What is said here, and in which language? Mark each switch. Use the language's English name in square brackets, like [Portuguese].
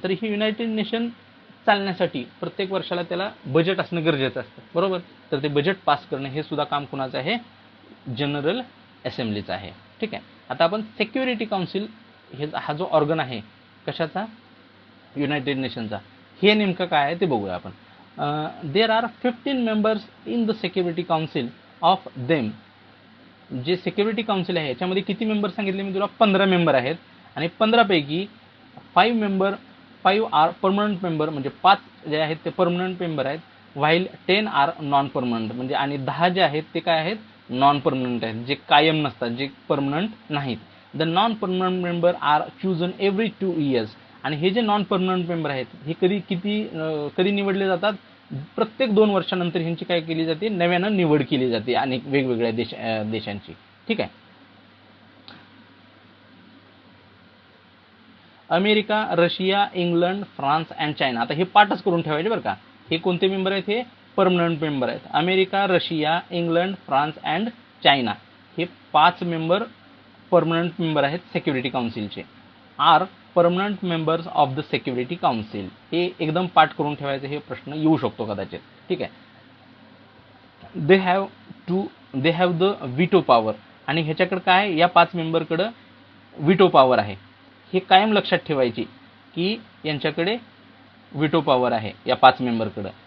[Marathi] तर ही United nation चालण्यासाठी प्रत्येक वर्षाला त्याला बजेट असणं गरजेचं असतं, बरोबर. तर ते बजेट पास करणं हे सुद्धा काम कुणाचं आहे, जनरल असेंब्लीचा आहे. ठीक आहे, आता आपण सिक्युरिटी काउन्सिल हे हा जो ऑर्गन आहे कशाचा, युनायटेड नेशनचा, हे नेमकं काय आहे ते बघूया आपण. [English] There are 15 members in the security council. Of them, [Marathi] जे सिक्युरिटी काउन्सिल आहे याच्यामध्ये किती मेंबर सांगितले मी तुला, 15 मेंबर आहेत आणि 15 पैकी [English] 5 are permanent member, [Marathi] म्हणजे 5 जे आहेत ते परमनंट मेंबर आहेत, [English] while 10 are non permanent, [Marathi] म्हणजे आणि 10 जे आहेत ते काय आहेत, नॉन परमनंट आहेत, जे कायम नसतात, जे परमनंट नाहीत. [English] The non permanent member are chosen every 2 years. [Marathi] आणि हे जे नॉन परमनंट मेंबर आहेत हे कधी निवडले जातात, प्रत्येक 2 वर्षानंतर ह्यांची काय केली जाते, नव्यानं निवड केली जाते अनेक वेगवेगळ्या देशांची. ठीक आहे, America, Russia, England, France and China. आता हे पाठच करून ठेवायचे बरं का. हे कोणते मेंबर आहेत, हे परमनंट मेंबर आहेत. America, Russia, England, France and China हे 5 मेंबर परमनंट मेंबर आहेत security काउन्सिलचे. [English] Are permanent members of the security council. [Marathi] हे एकदम पाठ करून ठेवायचं, हे प्रश्न येऊ शकतो कदाचित. ठीक आहे, [English] They have the veto power. [Marathi] आणि ह्याच्याकडे काय, या 5 मेंबरकडं विटो पॉवर आहे. हे कायम लक्षात ठेवायची की यांच्याकडे विटो पॉवर आहे या 5 मेंबरकडं.